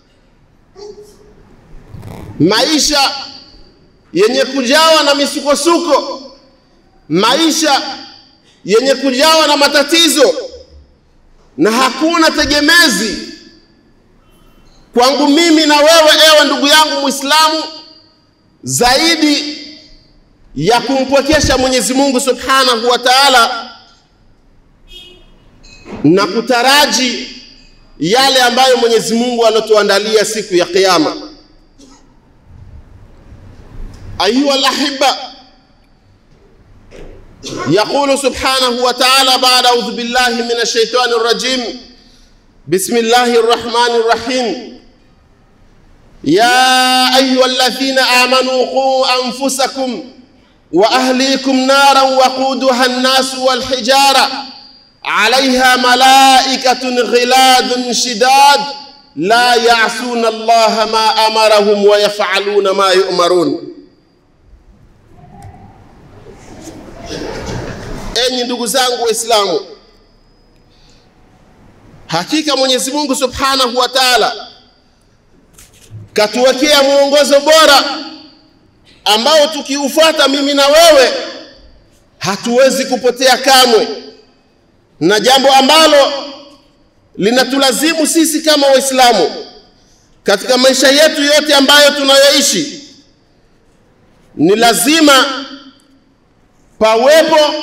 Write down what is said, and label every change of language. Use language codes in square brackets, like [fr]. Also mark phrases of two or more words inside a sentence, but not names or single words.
[sw] maisha yenye kujawa na misukosuko, maisha yenye kujawa na matatizo, na hakuna tegemezi kwangu mimi na wewe, ewe ndugu yangu Muislamu, zaidi ya kumpwekesha Mwenyezi Mungu [ar] سبحانه وتعالى [sw] na kutaraji yale ambayo Mwenyezi Mungu alotuandalia siku ya Kiyama. [ar] أيها الأحبة، يقول سبحانه وتعالى بعد أعوذ بالله من الشيطان الرجيم، بسم الله الرحمن الرحيم, يا أيها الذين آمنوا قوا أنفسكم وأهليكم نارا وقودها الناس والحجارة عليها ملائكة غلاد شداد لا يعصون الله ما أمرهم ويفعلون ما يؤمرون. [sw] Enyi ndugu zangu Waislamu, hakika Mwenyezi Mungu [ar] سبحانه و [sw] Ta'ala katuwekea mwongozo bora ambao tukiufuata mimi na wewe hatuwezi kupotea kamwe, na jambo ambalo linatulazimu sisi kama Waislamu katika maisha yetu yote ambayo tunayoishi, ni lazima pawepo